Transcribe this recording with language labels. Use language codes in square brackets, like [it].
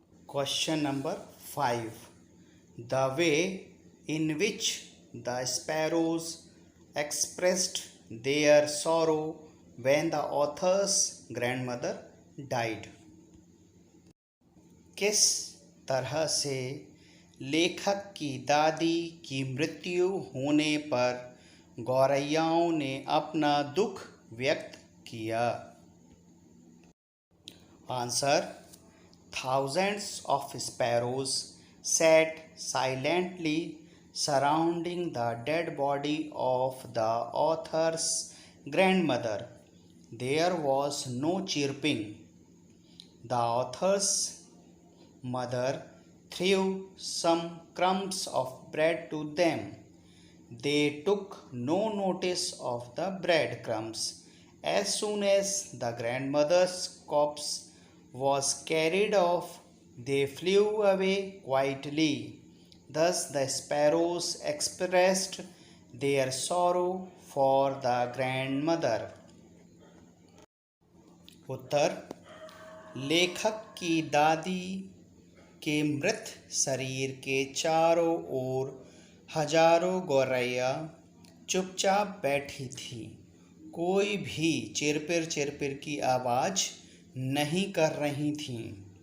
[en] Question number 5, the way in which the sparrows expressed their sorrow when the author's grandmother died। [hi] किस तरह से लेखक की दादी की मृत्यु होने पर गौरैयाओं ने अपना दुख व्यक्त किया। [en] Answer, thousands of sparrows sat silently surrounding the dead body of the author's grandmother. There was no chirping. The author's mother threw some crumbs of bread to them. They took no notice of the breadcrumbs. As soon as the grandmother's corpse was carried off, they flew away quietly. Thus the sparrows expressed their sorrow for the grandmother। [hi] उत्तर, लेखक की दादी के मृत शरीर के चारों ओर हजारों गौरैया चुपचाप बैठी थी। कोई भी चिरपिर चिरपिर की आवाज़ नहीं कर रही थीं।